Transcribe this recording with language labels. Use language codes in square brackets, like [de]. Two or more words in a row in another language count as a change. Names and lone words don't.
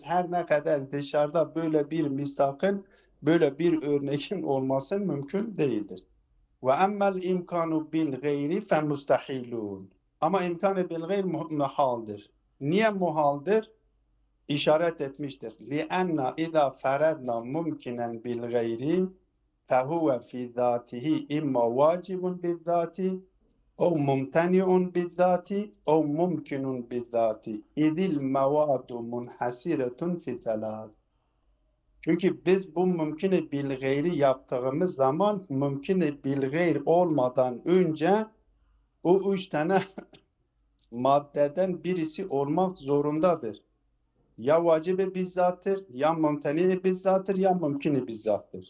[tr] Her ne kadar dışarıda böyle bir mistakın, böyle bir örneğin olması mümkün değildir. [ar] وأما الإمكان بالغير فمستحيل. [tr] Ama imkanı bil gayr muhaldir. Niye muhaldir? İşaret etmiştir. [ar] لِأَنَّ اِذَا فَرَدْنَا مُمْكِنًا بِالْغَيْرِ فَهُوَ فِي ذَاتِهِ اِمَّا وَاجِبٌ بِالذَّاتِ اَوْ مُمْتَنِعٌ بِالذَّاتِ اَوْ مُمْكِنٌ بِالذَّاتِ اِذِ الْمَوَادُ مُنْحَسِرَةٌ فِي ثَلَاثٍ. [tr] Çünkü biz bu mümkün bil gayri yaptığımız zaman mümkün bil gayr olmadan önce o üç tane maddeden birisi olmak zorundadır. Ya vacibe bizzattır, ya mümteni bizzattır, ya mümkün bizzattır.